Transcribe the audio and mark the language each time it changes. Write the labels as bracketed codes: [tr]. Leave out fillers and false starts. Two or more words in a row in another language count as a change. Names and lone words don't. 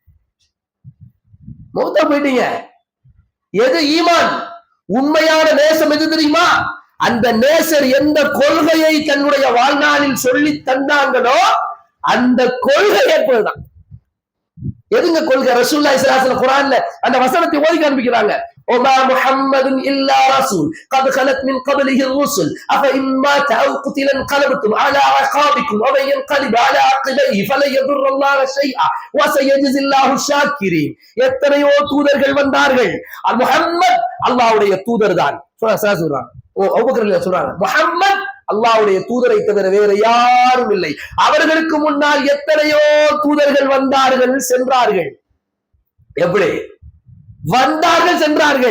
[ta] மௌத்தா போயிட்டீங்க. எது ஈமான்? உண்மையான நேசம் எது தெரியுமா? அந்த நேசர் எந்த கொள்கையை தன்னுடைய வாழ்நாளில் சொல்லி தந்தாங்களோ அந்த கொள்கை ஏற்பதுதான். எதுங்க கொள்கை? ரசூலுல்லாஹி [ar] صلى الله عليه وسلم [ta] குர்ஆன்ல அந்த வசனத்தை ஓதி காண்பிக்கிறாங்க. [ar] وما محمد الا رسول قد خلت من قبله الرسل افان مات او قتل انقلبتم على اعقابكم ومن ينقلب على عقبيه فلن يضر الله شيئا وسيجزي الله الشاكرين. [ta] எத்தனையோ தூதர்கள் வந்தார்கள், முஹம்மத் அல்லாஹ்வுடைய தூதர் தான் சொல்றாங்க. அபூபக்கர் சொல்றாங்க, முஹம்மத் அல்லாஹ்வுடைய தூதரை தவிர வேறு யாரும் இல்லை. அவர்களுக்கு முன்னால் எத்தனையோ தூதர்கள் வந்தார்கள், சென்றார்கள். எப்படி வந்தார்கள், சென்றார்கள்.